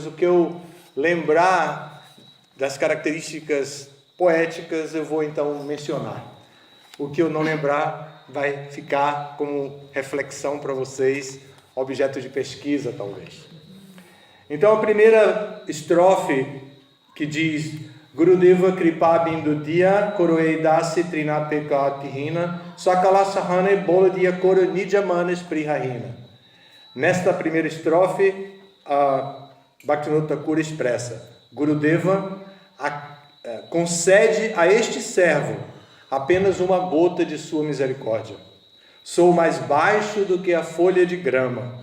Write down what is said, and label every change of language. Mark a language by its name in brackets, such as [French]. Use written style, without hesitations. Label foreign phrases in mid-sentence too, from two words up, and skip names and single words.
[Portuguese] O que eu lembrar das características poéticas, eu vou então mencionar. O que eu não lembrar vai ficar como reflexão para vocês, objeto de pesquisa, talvez. Então, a primeira estrofe que diz: [Bangla] গুরুদেব কৃপাবিন্দু দিয়া কর এই দাসে তৃণাপেক্ষা অতি হীন সকল সহনে বল দিয়া কর নিজমানে স্পৃহাহীন. [Portuguese] Nesta primeira estrofe, a Bhaktivinoda Thakura expressa: Gurudeva concede a este servo apenas uma gota de sua misericórdia. Sou mais baixo do que a folha de grama.